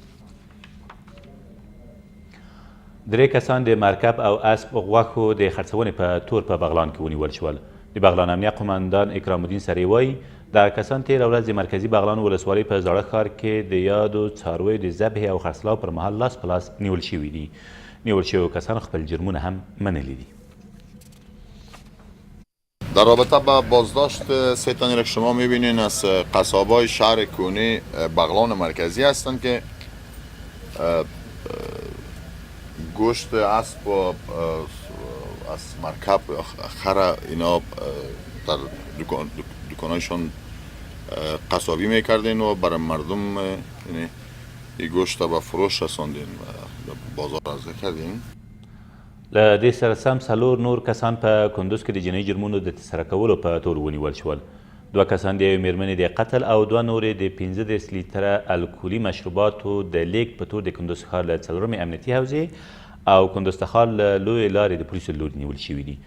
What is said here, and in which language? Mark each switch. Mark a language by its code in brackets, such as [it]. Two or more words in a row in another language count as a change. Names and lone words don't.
[ps] 3 کسان د مرکب او اسب غوښو د خرڅونې په تور په بغلان کې ونیول شول. د بغلان امنیه قماندان اکرام الدین سری وایي دا کسان تېره ورځ د مرکزي بغلان ولسوالۍ په زاړه ښار کې د یادو څارویو د ذبحې او خرڅلاو پر مهال لاس په لاس نیول شوي دي. نیول شویو کسان خپل جرمونه هم منلي دي. [fa] در رابطه با بازداشت 3 تنی را شما میبینین از قصابای شهر کونی بغلان مرکزی هستند که گوشت اسب و از مرکب خر اینا در دکانایشان قصابی میکردین و برای مردم این گوشت به فروش رساندین و بازار عرضه کردین. [ps] له دې سره سم 4 نور کسان په کندوز کې د جنایي جرمونو د ترسره کولو په تور ونیول شول. 2 کسان د یوې مېرمنې د قتل او 2 نورې د 15 لیتره الکولي مشروباتو د لیږد په تور د کندوز ښار له 4مې امنیتي حوزې او کندوز تخار له لویې لارې د پولیسو له لوري نیول شوي دي.